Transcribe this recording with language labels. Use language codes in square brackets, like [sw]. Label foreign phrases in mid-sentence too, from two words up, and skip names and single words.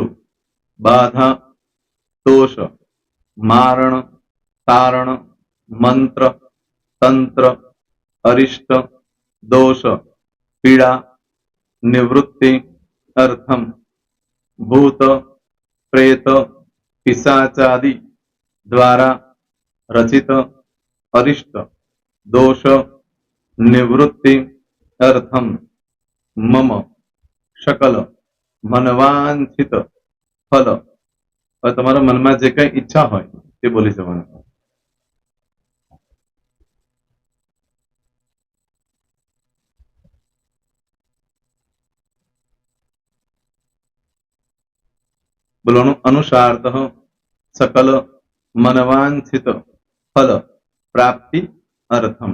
[sa] बाधा दोष मारण तारण मंत्र तंत्र अरिष्ट दोष पीड़ा निवृत्ति अर्थम, भूत प्रेत पिशाचादि द्वारा रचित अरिष्ट दोष निवृत्ति अर्थम, मम શકલ મનવાંછિત ફલ. [gu] હવે તમારા મનમાં જે કઈ ઈચ્છા હોય તે બોલી જવાનું. [sa] બોલવાનું અનુસાર્થ સકલ મનવાંછિત ફલ પ્રાપ્તિ અર્થમ.